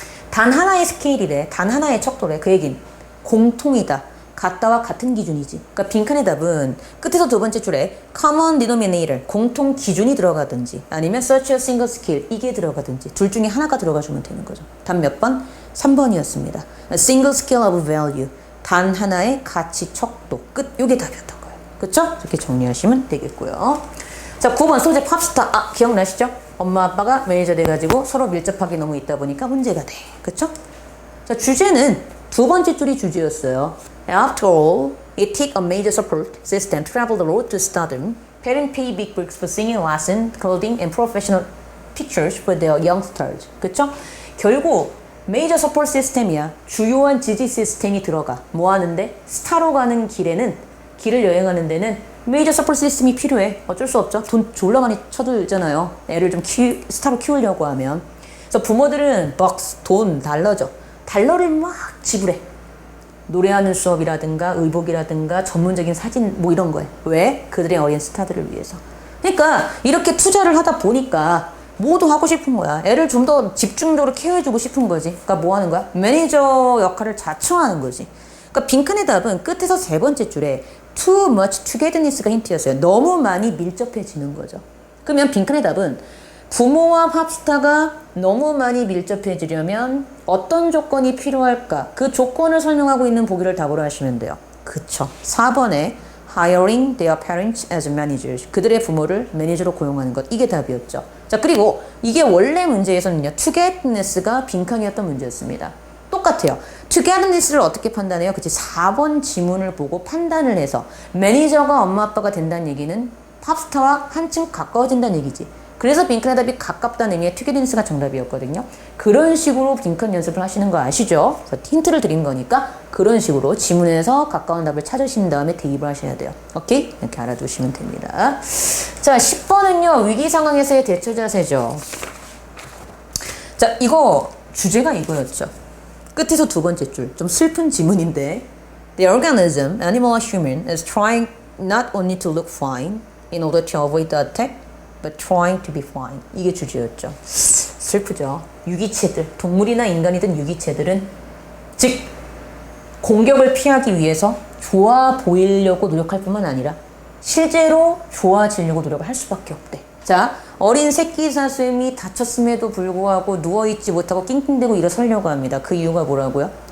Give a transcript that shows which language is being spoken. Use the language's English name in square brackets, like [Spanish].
[Korean] 단 하나의 스케일이래. 단 하나의 척도래. 그 얘긴 공통이다. 같다와 같은 기준이지. 그러니까 빈칸의 답은 끝에서 두 번째 줄에 common denominator, 공통 기준이 들어가든지 아니면 [English] such a single skill, [Korean] 이게 들어가든지 둘 중에 하나가 들어가주면 되는 거죠. 답 몇 번? 3번이었습니다. [English] A single scale of value, [Korean] 단 하나의 가치 척도. 끝. 이게 답이었던 거예요. 그쵸? 이렇게 정리하시면 되겠고요. 자, 9번 소재 팝스타. 아, 기억나시죠? 엄마 아빠가 매니저 돼가지고 서로 밀접하게 너무 있다 보니까 문제가 돼. 그쵸? 자, 주제는 두 번째 줄이 주제였어요. [English] After all, it took a major support system to travel the road to stardom. Parents pay big bucks for singing lesson, clothing, and professional pictures for their youngsters. [Korean] 그쵸? 결국 메이저 서포트 시스템이야. 주요한 지지 시스템이 들어가. 뭐 하는데? 스타로 가는 길에는, 길을 여행하는 데는 메이저 서포트 시스템이 필요해. 어쩔 수 없죠. 돈 졸라 많이 쳐들잖아요. 애를 좀 스타로 키우려고 하면. 그래서 부모들은 벅스, 돈, 달러죠. 달러를 막 지불해. 노래하는 수업이라든가 의복이라든가 전문적인 사진 뭐 이런 거에. 왜? 그들의 어린 스타들을 위해서. 그러니까 이렇게 투자를 하다 보니까 모두 하고 싶은 거야. 애를 좀 더 집중적으로 케어해주고 싶은 거지. 그러니까 뭐 하는 거야? 매니저 역할을 자처하는 거지. 그러니까 빈칸의 답은 끝에서 세 번째 줄에 [English] too much togetherness [Korean] 가 힌트였어요. 너무 많이 밀접해지는 거죠. 그러면 빈칸의 답은 부모와 팝스타가 너무 많이 밀접해지려면 어떤 조건이 필요할까? 그 조건을 설명하고 있는 보기를 답으로 하시면 돼요. 그쵸. [English] 4번에 hiring their parents as managers. [Korean] 그들의 부모를 매니저로 고용하는 것. 이게 답이었죠. 자, 그리고 이게 원래 문제에서는요. togetherness가 빈칸이었던 문제였습니다. 똑같아요. togetherness를 어떻게 판단해요? 그치. 4번 지문을 보고 판단을 해서 매니저가 엄마 아빠가 된다는 얘기는 팝스타와 한층 가까워진다는 얘기지. 그래서 빈칸의 답이 가깝다는 의미의 togetherness가 정답이었거든요. 그런 식으로 빈칸 연습을 하시는 거 아시죠? 그래서 힌트를 드린 거니까 그런 식으로 지문에서 가까운 답을 찾으신 다음에 대입을 하셔야 돼요. 오케이? 이렇게 알아두시면 됩니다. 자, 10번은요. 위기 상황에서의 대처 자세죠. 자, 이거 주제가 이거였죠. 끝에서 두 번째 줄. 좀 슬픈 지문인데 [English] The organism, animal or human, is trying not only to look fine in order to avoid the attack, but trying to be fine. [Korean] 이게 주제였죠. 슬프죠. 유기체들, 동물이나 인간이든 유기체들은 즉 공격을 피하기 위해서 좋아 보이려고 노력할 뿐만 아니라 실제로 좋아지려고 노력을 할 수밖에 없대. 자, 어린 새끼 사슴이 다쳤음에도 불구하고 누워있지 못하고 낑낑대고 일어서려고 합니다. 그 이유가 뭐라고요?